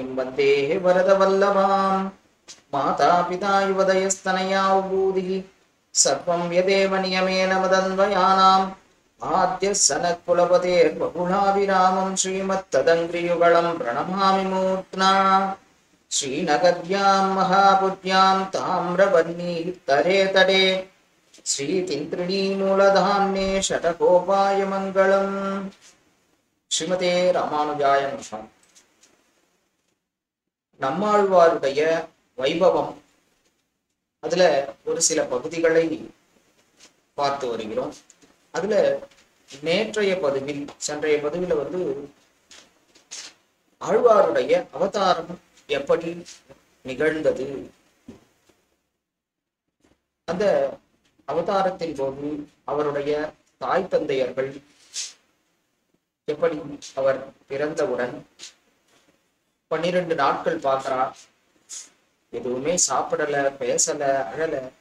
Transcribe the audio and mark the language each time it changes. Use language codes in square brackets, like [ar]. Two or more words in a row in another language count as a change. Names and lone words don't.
[sa] वन्दे वरदवल्लभां मातापिता युवदयस्तनया उबूदिः सर्वं यदेव नियमेन मदन्वयानाम् आद्यः सनत्कुलपतेर्बहुलाभिरामं श्रीमत्तदङ्घ्रियुगलं प्रणमामि मूर्ध्ना श्रीनगर्यां महापुर्यां ताम्रवर्णीतरे तटे श्रीतिन्त्रिणीमूलधाम्ने षटकोपाय मङ्गलम्. श्रीमते रामानुजाय नमः. [ta] நம்மாழ்வாருடைய வைபவம் அதுல ஒரு சில பகுதிகளை பார்த்து வருகிறோம். அதுல சென்றைய பதிவில் ஆழ்வாருடைய அவதாரம் எப்படி நிகழ்ந்தது, அந்த அவதாரத்தின் போது அவருடைய தாய் தந்தையர்கள் எப்படி, அவர் பிறந்தவுடன் 12 நாட்கள் பார்க்கிறார், எதுவுமே சாப்பிடல, பேசல, அழல.